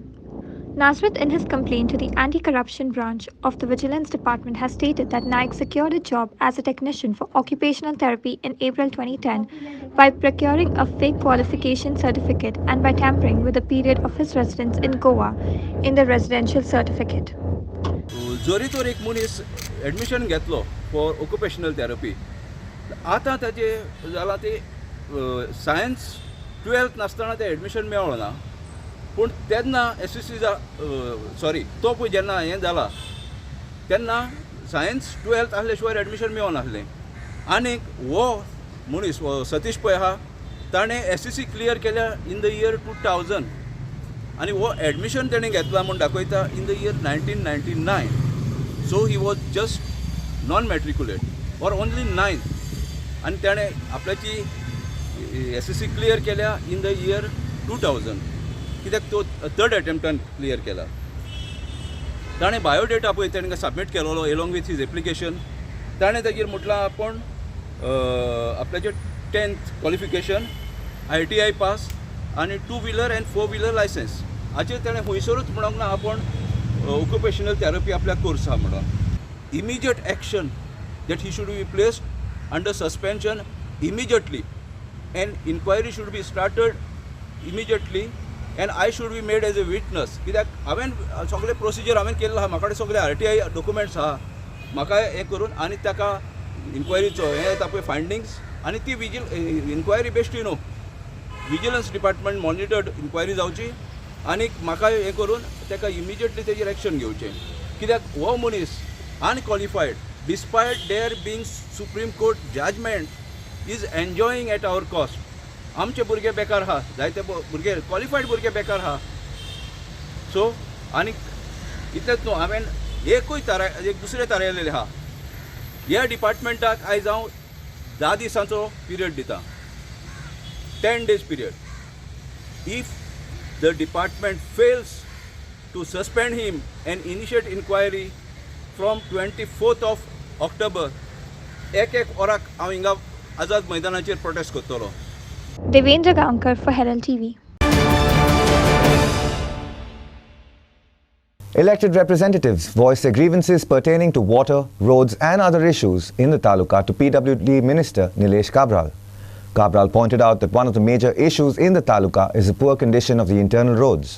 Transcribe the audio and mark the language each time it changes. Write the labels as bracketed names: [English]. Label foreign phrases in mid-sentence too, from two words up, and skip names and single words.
[English] Nazareth, in his complaint to the Anti-Corruption Branch of the Vigilance Department, has stated that Naik secured a job as a technician for occupational therapy in April 2010 by procuring a fake qualification certificate and by tampering with the period of his residence in Goa in the residential certificate. [Konkani] जरी तर एक मनीस एडमिशन घेतलो [English] for occupational therapy, [Konkani] आतां ताचे जालां ते सायन्स 12th नासतना ते एडमिशन मेळ्ळो ना. पूण तेन्ना SSC तो पळय जेन्ना हें जाला तेन्ना सायन्स 12th आसले शिवाय एडमिशन मेळो नासलें. आनीक हो मनीस सतीश पळय आहा ताणें SSC क्लियर केल्या [English] in the year 2000, [Konkani] आनी हो एडमिशन तेणें घेतला म्हूण दाखयता [English] in the year 1999. So he was just non-matriculate or only 9th. [Konkani] आनी ताणें आपल्याची SSC क्लियर केल्या [English] in the year 2000 [Konkani] कित्याक तो 3rd अटेम्प्टान क्लियर केला. ताणें बायोडेटा पळय ताणें सबमीट केलोलो [English] along with his application. [Konkani] ताणें ताजेर म्हटलां आपूण आपल्याचें 10th क्वॉलिफिकेशन ITI पास आनी [English] 2 wheeler and 4 wheeler licence [Konkani] हाचेर ताणें खंयसरूच म्हणूंक ना आपूण [English] occupational therapy [Konkani] आपल्या कोर्स आहा म्हणून. [English] immediate action that he should be placed under suspension immediately and inquiry should be started immediately and I should be made as a witness. [Konkani] कित्याक हांवें सगळे प्रोसिजर हांवें केल्लो आहा, म्हाका सगळे [English] RTI documents [Konkani] आहा, म्हाका हें करून आनी ताका इन्क्वायरीचो हें येता पळय फायंडिंग्स आनी ती इन्क्वायरी [English] best vigilance department monitored inquiry [Konkani] जावची आनी म्हाका हें करून ताका इमिजिएटली तेजेर एक्शन घेवचें. कित्याक हो मनीस [English] अनक्वॉलिफायड despite there being Supreme Court judgment is enjoying at our cost. [Konkani] आमचे भुरगे बेकार आहा, जायते भुरगे क्वॉलिफायड भुरगे बेकार आहा. सो आनी इतलेंच न्हू, हांवें एक दुसरे थारायलेले आहा. ह्या डिपार्टमेंटाक आयज हांव 10 दिसांचो पिरियड दिता, [English] 10 days period. If the department fails to suspend him and initiate inquiry from 24th of October [Konkani] एक वराक हांव हिंगा आझाद मैदानाचेर प्रोटेस्ट करतलो. [English] Devendra Gaonkar for Herald TV. Elected representatives voiced their grievances pertaining to water, roads and other issues in the taluka to PWD Minister Nilesh Cabral. Cabral pointed out that one of the major issues in the taluka is the poor condition of the internal roads.